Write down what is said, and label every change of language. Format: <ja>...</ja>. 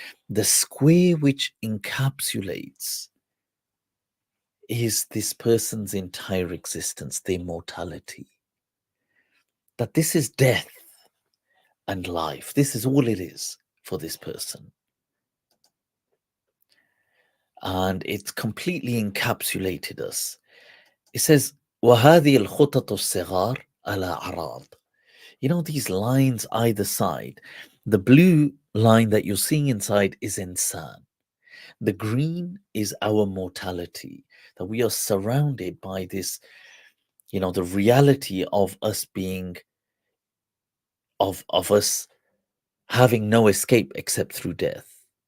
<en>The square which encapsulates is this person's entire existence, their mortality. That this is death and life. This is all it is for this person. And it's completely encapsulated us. It says,</en> <ar>وَهَذِهِ الْخُطَطُ الصِّغَارِ عَلَى عَرَاض.</ar> <en>These lines either side. The blue line that you're seeing inside is insan. The green is our mortality, that we are surrounded by this, the reality of us being, of us having no escape except through death.</en>